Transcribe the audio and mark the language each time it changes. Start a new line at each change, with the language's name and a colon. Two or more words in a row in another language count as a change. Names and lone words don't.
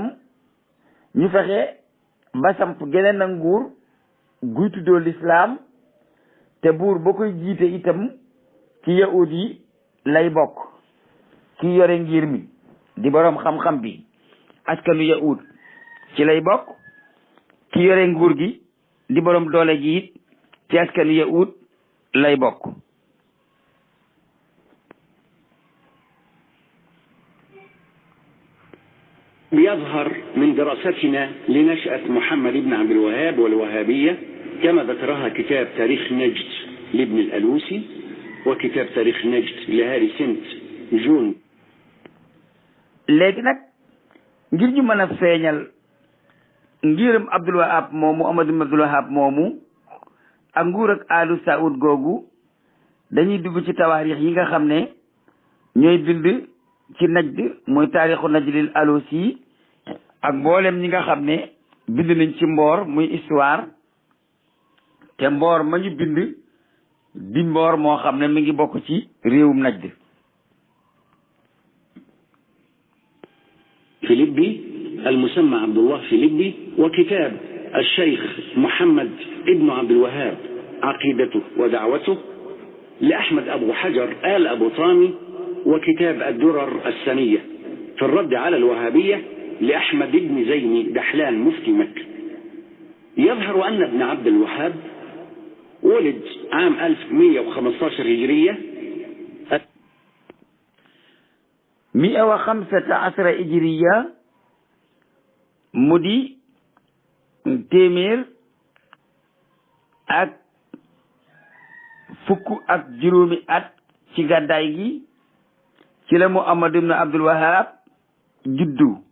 Wolof: ñu fexe ba samp geneen a nguur guy tuddoo lislaam te buur ba koy jiite itam ci yahud yi lay bokk ki yore ngir mi di boroom xam-xam bi askanu yahud ci lay bokk ki yore nguur gi di boroom doole ji it ci askanu yahud lay bokk.
Arabic: يظهر من دراستنا لنشأة محمد بن عبد الوهاب والوهابية كما ذكرها كتاب تاريخ نجد لابن الألوسي وكتاب تاريخ نجد لهاري سنت جون.
Wolof: léegi nag ngir ñu mën a feeñal ngirum Abdul Wahab moomu Muhammad ibn Abdul Wahab moomu ak nguur ak alu Saoud googu dañuy dugg ci tawaarix yi nga xam ne ñooy bind ci Najd mooy taarixu Najdil Alusi ak mboolem ñi nga xam ne bind nañ ci mboor muy histoire te mboor ma ñu bind di mboor moo xam ne mi ngi bokk ci réewum Najd.
Arabic: فيليبي المسمى عبد الله فيليبي وكتاب الشيخ محمد ابن عبد الوهاب عقيدته ودعوته لأحمد أبو حجر آل أبو طامي وكتاب الدرر السنية في الرد على الوهابية لأحمد بن زيني دحلان مفتي مكة. يظهر أن ابن عبد الوهاب ولد عام 1115 هجرية
Wolof: 115 hijriya mu di téeméer ak fukk ak juróomi at ci gàddaay gi ci la Muhammad ibn Abdul Wahab juddu.